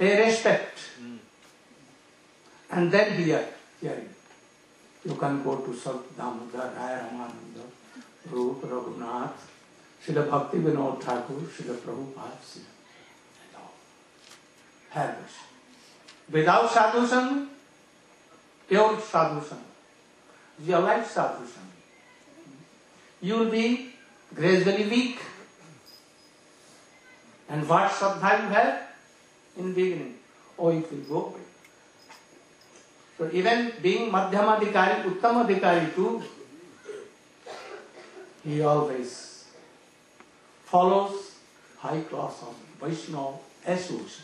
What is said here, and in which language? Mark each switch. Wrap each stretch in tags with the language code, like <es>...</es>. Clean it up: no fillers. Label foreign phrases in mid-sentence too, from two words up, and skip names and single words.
<en>pay respect, and then hearing. You can go to Sant Damodar, Raya Ramananda, Rupa Raghunath, Srila Bhakti Vinod Thakur, Srila Prabhupada, and all. Have this. Without</en> <sa>sadhu sangha,</sa> <en>pure</en> <sa>sadhu sangha,</sa> <en>you like</en> <sa>sadhu sangha,</sa> <en>you will be gradually weak. And what sadhana you have in beginning? Oh, it will go away. So even being</en> <sa>Madhyama Adhikari, Uttama Adhikari</sa> <en>too, he always follows high class of Vaishnava association.</en>